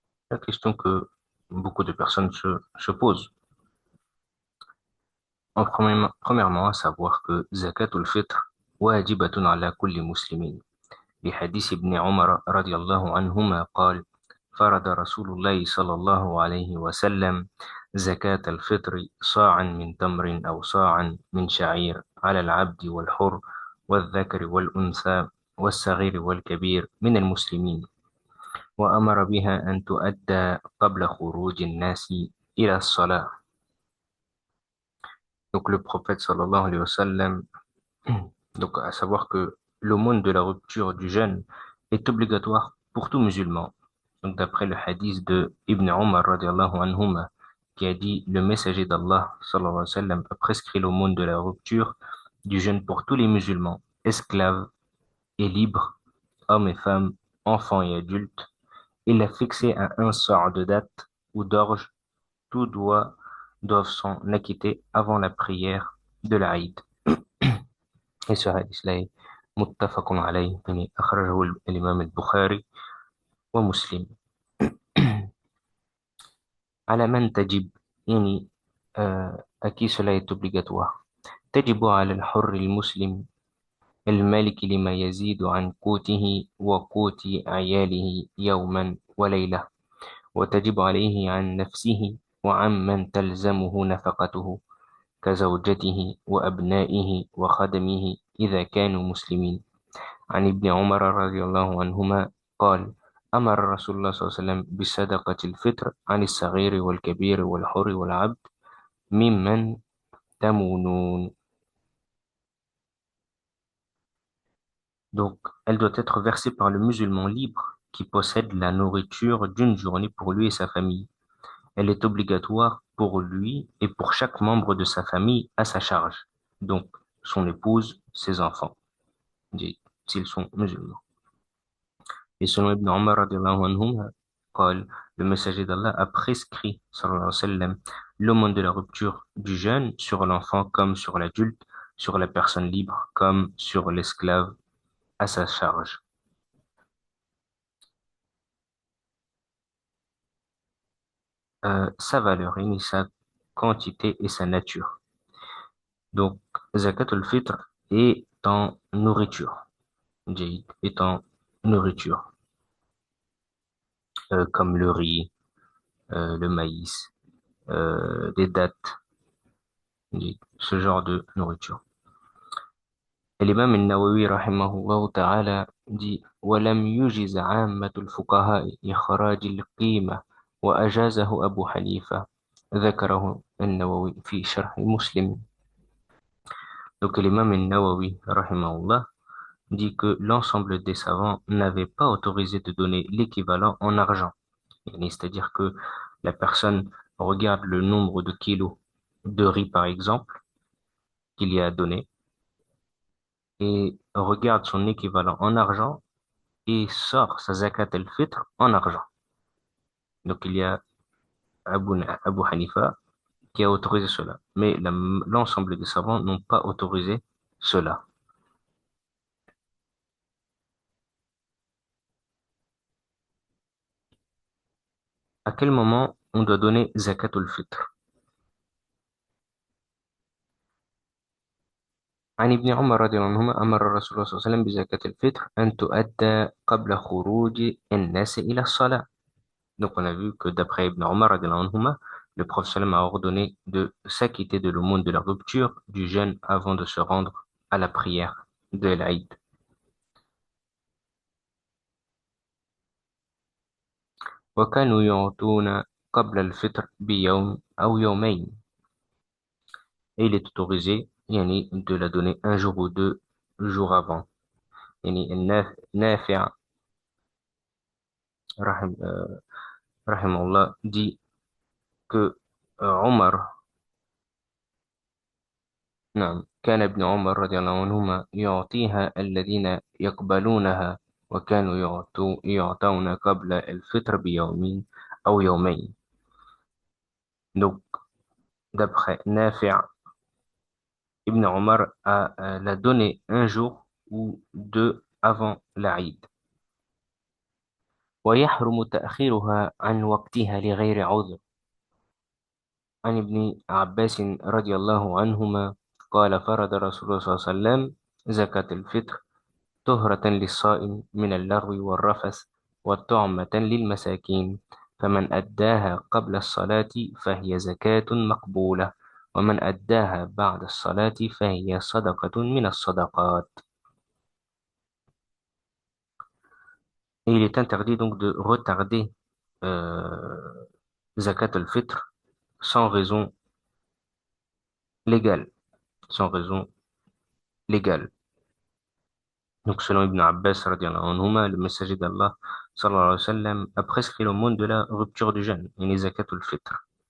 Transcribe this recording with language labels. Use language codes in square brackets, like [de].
[fr] La question que beaucoup de personnes se posent. Premièrement, à savoir que [ar] Zakat al-Fitr واجبة على كل مسلم لحديث ابن عمر رضي الله عنهما قال: فرض رسول الله صلى الله عليه وسلم زكاة الفطر صاعا من تمر أو صاعا من شعير على العبد والحر والذكر والأنثى والصغير والكبير من المسلمين، وأمر بها أن تؤدى قبل خروج الناس إلى الصلاة. [fr] Donc le prophète sallallahu alayhi wa sallam, donc à savoir que l'aumône de la rupture du jeûne est obligatoire pour tout musulman. Donc d'après le hadith de Ibn Umar radiallahu anhuma, qui a dit: le messager d'Allah sallallahu alayhi wa sallam a prescrit l'aumône de la rupture du jeûne pour tous les musulmans, esclaves et libres, hommes et femmes, enfants et adultes. Il l'a fixé à un sort de date ou d'orge. Tous doivent s'en acquitter avant la prière de l'Aïd. Et ce hadith-là est [ar] muttafaqun alayh, yani akhrajahu l'imam al-Bukhari wa Muslim. على من تجب، يعني [fr] à qui cela est obligatoire. [ar] تجب على الحر المسلم المالك لما يزيد عن قوته وقوت عياله يوما وليلة، وتجب عليه عن نفسه وعن من تلزمه نفقته كزوجته وأبنائه وخدمه إذا كانوا مسلمين. عن ابن عمر رضي الله عنهما قال: أمر رسول الله صلى الله عليه وسلم بصدقة الفطر عن الصغير والكبير والحر والعبد ممن تمونون. [fr] Donc, elle doit être versée par le musulman libre qui possède la nourriture d'une journée pour lui et sa famille. Elle est obligatoire pour lui et pour chaque membre de sa famille à sa charge, donc son épouse, ses enfants, s'ils sont musulmans. Et selon Ibn Omar radiallahu anhum, le messager d'Allah a prescrit, sallallahu alayhi wa sallam, l'aumône de la rupture du jeûne sur l'enfant comme sur l'adulte, sur la personne libre comme sur l'esclave à sa charge. Sa valeur, et sa quantité et sa nature. Donc, Zakat al-Fitr est en nourriture, est en nourriture, comme le riz, le maïs, des dattes, ce genre de nourriture. [ar] الإمام النووي رحمه الله تعالى [fr] dit: [ar] ولم يجز عامة الفقهاء إخراج القيمة وأجازه أبو حنيفة. ذكره النووي في شرح مسلم. [fr] Donc l'imam al-Nawawi rahimahullah dit que l'ensemble des savants n'avaient pas autorisé de donner l'équivalent en argent. C'est-à-dire que la personne regarde le nombre de kilos de riz, par exemple, qu'il y a donné, et regarde son équivalent en argent et sort sa zakat al-fitr en argent. Donc il y a Abu Hanifa qui a autorisé cela, mais l'ensemble des savants n'ont pas autorisé cela. À quel moment on doit donner zakat al-fitr? [ar] عن ابن عمر رضي الله عنهما أمر الرسول صلى الله عليه وسلم بزكاة الفطر أن تؤدى قبل خروج الناس إلى الصلاة. [fr] Donc on a vu que d'après Ibn Omar radiallahu anhuma, le prophète sallam a ordonné de s'acquitter de l'aumône de la rupture du jeûne avant de se rendre à la prière de l'Aïd. [ar] وكانوا يعطون قبل الفطر بيوم أو يومين. [fr] Et il est autorisé [ar] يعني, [fr] de la donner un jour ou deux jours avant. [ar] يعني النافع رحمه الله [fr] dit que [ar] عمر نعم كان ابن عمر رضي الله عنهما يعطيها الذين يقبلونها وكانوا يعطون قبل الفطر بيوم أو يومين. [fr] Donc, d'après Nafi', Ibn Omar l'a donné un jour ou deux avant l'Aïd. [ar] ويحرم تأخيرها عن وقتها لغير عذر. عن ابن عباس رضي الله عنهما قال فرض رسول الله صلى الله عليه وسلم زكاة الفطر طهرة للصائم من اللغو والرفث والطعمة للمساكين، فمن أداها قبل الصلاة فهي زكاة مقبولة، ومن أداها بعد الصلاة فهي صدقة من الصدقات. [fr] Et il est interdit donc de retarder euh, zakat al-fitr sans raison légale, sans raison légale. Donc selon Ibn Abbas radiyallahu anhuma, le messager d'Allah sallallahu alayhi wa sallam a prescrit l'aumône de la rupture du jeûne, et zakat al-fitr.